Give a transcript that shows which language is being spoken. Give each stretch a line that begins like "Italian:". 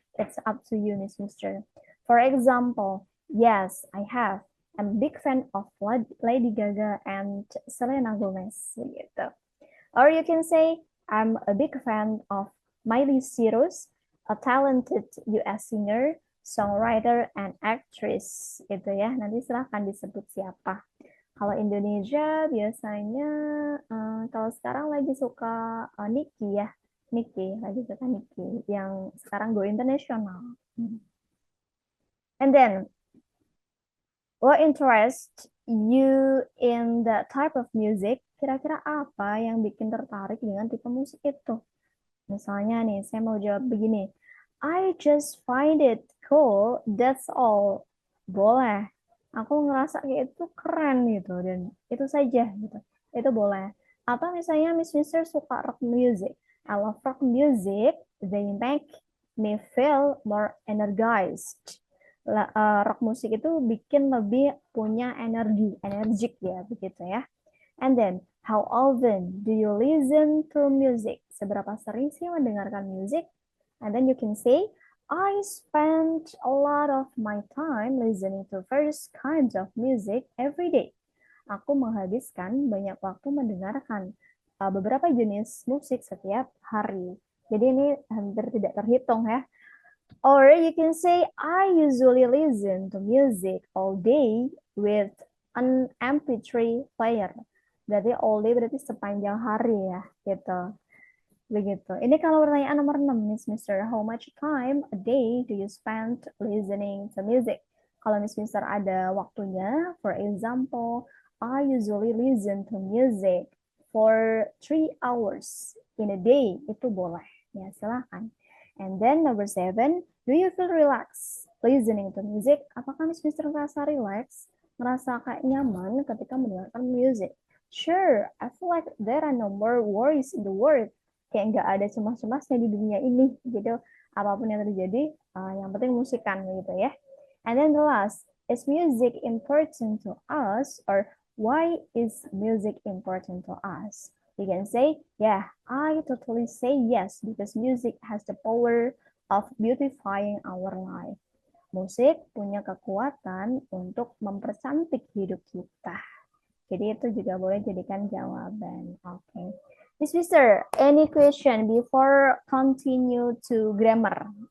English: It's up to you, Miss Mister. For example, yes, I have. I'm a big fan of Lady Gaga and Selena Gomez gitu. Or you can say I'm a big fan of Miley Cyrus, a talented US singer, songwriter, and actress gitu ya.
Indonesian: Nanti silahkan disebut siapa. Kalau Indonesia biasanya kalau sekarang lagi suka Nicki ya. Lagi suka Nicki yang sekarang go internasional.
English: And then what interests you in that type of music?
Indonesian: Kira-kira apa yang bikin tertarik dengan tipe musik itu? Misalnya nih, saya mau jawab begini.
English: I just find it cool, that's all.
Indonesian: Boleh. Aku ngerasa kayak itu keren gitu, dan itu saja gitu. Itu boleh. Atau misalnya Miss Mister suka rock music.
English: I love rock music, they make me feel more energized.
Indonesian: Rock musik itu bikin lebih punya energik ya, begitu ya.
English: And then, how often do you listen to music?
Indonesian: Seberapa sering sih mendengarkan musik?
English: And then you can say, I spend a lot of my time listening to various kinds of music every day.
Indonesian: Aku menghabiskan banyak waktu mendengarkan beberapa jenis musik setiap hari. Jadi ini hampir tidak terhitung ya.
English: Or you can say, I usually listen to music all day with an MP3 player.
Indonesian: Berarti all day berarti sepanjang hari ya, gitu. Begitu. Ini kalau pertanyaan nomor 6, Miss Mister.
English: How much time a day do you spend listening to music?
Indonesian: Kalau Miss Mister ada waktunya,
English: for example, I usually listen to music for 3 hours in a day.
Indonesian: Itu boleh. Ya, silakan.
English: And then number 7, do you feel relaxed listening to music?
Indonesian: Apakah Miss Mister merasa relax, merasa kayak nyaman ketika mendengarkan music?
English: Sure, I feel like there are no more worries in the world.
Indonesian: Kayak nggak ada cemas-cemasnya di dunia ini, gitu. Apapun yang terjadi, yang penting musikan, gitu ya.
English: And then the last, is music important to us, or why is music important to us? You can say, yeah, I totally say yes, because music has the power of beautifying our life.
Indonesian: Musik punya kekuatan untuk mempercantik hidup kita. Jadi itu juga boleh jadikan jawaban. Oke.
English: Miss Mister, any question before continue to grammar?